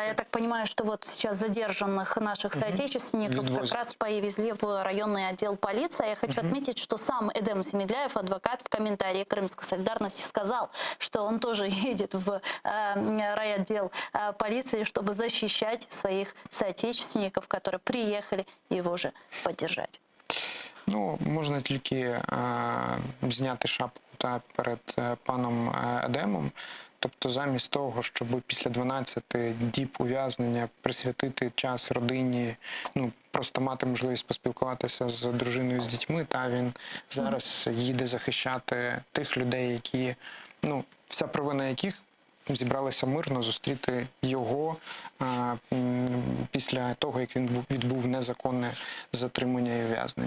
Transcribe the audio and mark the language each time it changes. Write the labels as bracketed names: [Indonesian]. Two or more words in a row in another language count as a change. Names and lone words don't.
[Russian] Да, я так понимаю, что вот сейчас задержанных наших соотечественников как раз повезли в районный отдел полиции. Я хочу отметить, что сам Эдем Семедляев, адвокат, в комментарии Крымской солидарности сказал, что он тоже едет в райотдел полиции, чтобы защищать своих соотечественников, которые приехали его же поддержать. [Ukrainian] Можна тільки зняти шапку перед паном Едемом. Тобто замість того, щоб після 12 діб ув'язнення присвятити час родині, просто мати можливість поспілкуватися з дружиною, з дітьми, він зараз їде захищати тих людей, які, вся провина яких зібралися мирно зустріти його після того, як він відбув незаконне затримання і ув'язнення.